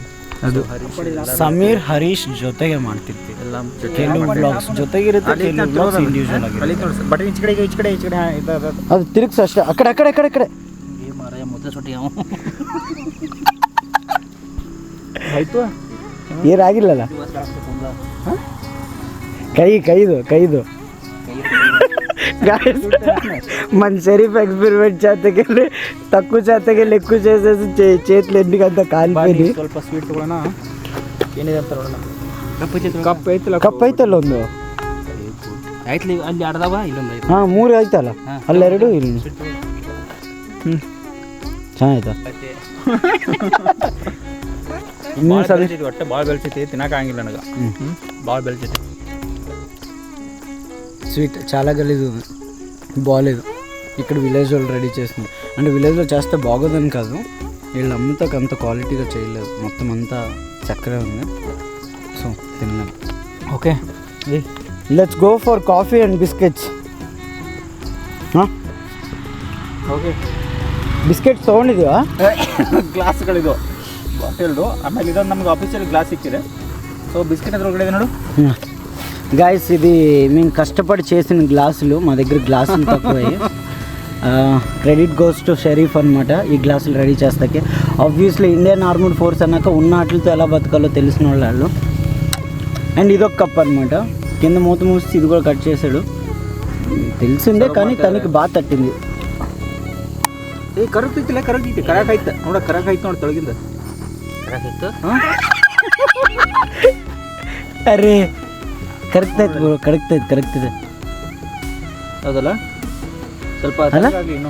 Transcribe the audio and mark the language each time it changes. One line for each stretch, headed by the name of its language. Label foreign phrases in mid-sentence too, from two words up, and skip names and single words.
Kannada: ಅದು ಸಮೀರ್ ಹರೀಶ್ ಜೊತೆಗೆ ಮಾಡ್ತಿರ್ತೀವಿ ಎಲ್ಲ. ಕೆಲವು ಬ್ಲಾಗ್ಸ್ ಜೊತೆಗಿರುತ್ತೆ, ಕೆಲವು ಬ್ಲಾಗ್ಸ್ ಇಂಡಿವಿಜುವಲ್ ಆಗಿರುತ್ತೆ. ಬಟ್ ಈಚೆ ಕಡೆ ಅದು ತಿರುಗಿಸ್ ಅಷ್ಟೇ. ಆ ಕಡೆ ಆ ಕಡೆ ಆ ಕಡೆ ಆ ಕಡೆ ಮಾರಾಯ ಮೊದಲ ಸೊಟ್ಟಿ ಯಾವ ಆಯಿತು. ಏನಾಗಿಲ್ಲಲ್ಲ,
Telugu: కైదు మన షరీఫ్ ఎక్స్పెరిమెంట్ చేతకెళ్ళి తక్కువ చేతకెళ్ళి ఎక్కువ చేసేసి చేతులు ఎందుకంత కాలిపోయింది.
Kannada: ಸ್ವಲ್ಪ ಸ್ವೀಟ್ ತಗೊಳ್ಳೋಣ. ಏನಿದೆ ಅಂತ ನೋಡೋಣ. ಕಪ್ ಐತಲ್ಲ ಒಂದು, ಆಯ್ತು ಅಲ್ಲಿ ಆಡ್ದವ ಇಲ್ಲೊಂದು ಐದು. ಹಾಂ 3 ಆಯ್ತಲ್ಲ, ಅಲ್ಲೆರಡು ಇಲ್ಲಿ. ಚೆನ್ನಾಯ್ತಾ? ಭಾಳ ಬೆಳ್ಸೈತಿ, ಹೊಟ್ಟೆ ಭಾಳ ಬೆಳ್ಸೈತಿ, ತಿನ್ನೋಕ್ಕಾಗಿಲ್ಲ ನನಗೆ. ಭಾಳ ಬೆಳ್ಸೈತಿ.
Telugu: స్వీట్ చాలా గలీజ్ ఉంది, బాగాలేదు. ఇక్కడ విలేజ్ వాళ్ళు రెడీ చేస్తుంది. అంటే విలేజ్లో చేస్తే బాగోదని కాదు, వీళ్ళు అమ్ముతో అంత క్వాలిటీగా చేయలేదు, మొత్తం అంతా చక్కగా ఉంది. సో తిన్నాం.
Kannada: ಓಕೆ,
English: Let's go for coffee and biscuits.
Kannada: ಓಕೆ, ಬಿಸ್ಕೆಟ್ಸ್ ತೊಗೊಂಡಿದ್ದೀವಾ? ಗ್ಲಾಸ್ಗಳಿದು ಬಾಟಲ್ದು. ಆಮೇಲೆ ಇದೊಂದು ನಮ್ಗೆ ಆಫೀಸಲ್ಲಿ ಗ್ಲಾಸ್ ಸಿಕ್ಕಿದೆ. ಸೊ ಬಿಸ್ಕೆಟ್ ಅದ್ರೊಳಗಡೆ ಇದೆ ನೋಡು.
Telugu: గాయస్, ఇది మేము కష్టపడి చేసిన గ్లాసులు. మా దగ్గర గ్లాసులు తక్కువయ్యి.
English: credit goes to
Telugu: షరీఫ్ అనమాట ఈ గ్లాసులు రెడీ చేస్తాకి. ఆబ్వియస్లీ
English: Indian armed force
Telugu: అన్నాక ఉన్న వాటితో ఎలా బతకాలో తెలిసిన వాళ్ళు. అండ్ ఇదొక కప్ అనమాట, కింద మూత మూసి ఇది కూడా కట్ చేశాడు. తెలిసిందే కానీ తనకి బాగా తట్టింది.
Kannada: ಕರೆಕ್ಟ್ ಐತಿಲ್ಲ, ಕರೆಕ್ಟ್ ಐತಿ, ಕರೆಕ್ಟ್ ಐತೆ ನೋಡ, ಕರೆಕ್ಟ್ ಐತೆ ನೋಡಿ ತೊಳಗಿಂದ. ಕರೆಕ್ಟ್ ಇತ್ತು. ಅರೆ ಕರೆಕ್ಟ್ ಆಯ್ತು ಬ್ರೋ, ಕರೆಕ್ಟ್ ಇದೆ. ಹೌದಲ್ಲ, ಸ್ವಲ್ಪ ಇನ್ನು